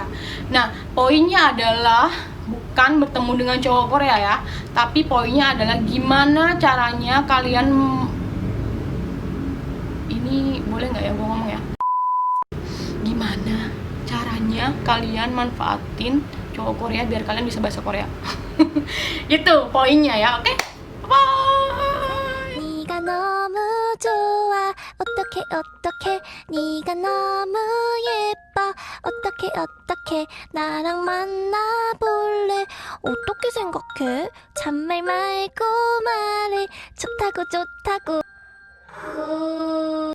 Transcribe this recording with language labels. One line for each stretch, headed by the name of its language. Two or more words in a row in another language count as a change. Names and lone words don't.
Indonesian: Nah, poinnya adalah bukan bertemu dengan cowok Korea ya, tapi poinnya adalah gimana caranya kalian ini boleh nggak ya gua ngomong ya? Gimana caranya kalian manfaatin cowok Korea biar kalian bisa bahasa Korea? Itu poinnya ya, oke? Bye.
Korean: 네가 너무 좋아 어떡해 네가 너무 예뻐 어떡해 나랑 만나볼래 어떻게 생각해 잔말 말고 말해 좋다고